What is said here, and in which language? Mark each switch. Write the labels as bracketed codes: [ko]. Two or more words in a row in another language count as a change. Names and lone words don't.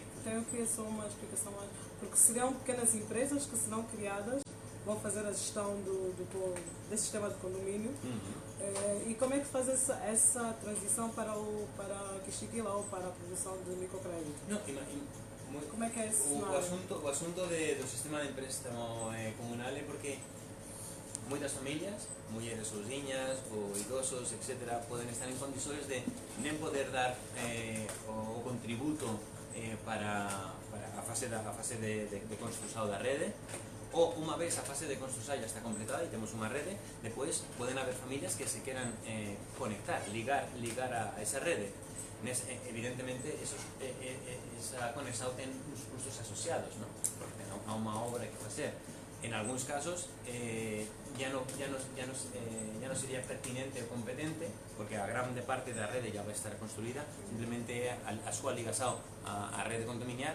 [pt] Então eu queria só uma explicação mais. Porque serão pequenas empresas que serão criadas, vão fazer a gestão desse sistema de condomínio. E como é que faz essa transição para a Xiquila ou para a produção de microcrédito? [gl] No, [pt] Como é que é esse [gl] o [pt] cenário? [gl] asunto do sistema de empréstamo comunal é porque moitas familias, mulleres sozinhas ou idosos, etc., poden estar en condições de nem poder dar o contributo para a fase de construção da rede, ou unha vez a fase de construção já está completada e temos unha rede, depois poden haber familias que se queran conectar, ligar a esa rede. Evidentemente esa conexión ten uns custos asociados, ¿no? Porque há unha obra que facer. En algúns casos ya no sería pertinente ou competente, porque a grande parte da rede ya vai estar construída, simplemente a súa ligação á rede condominial.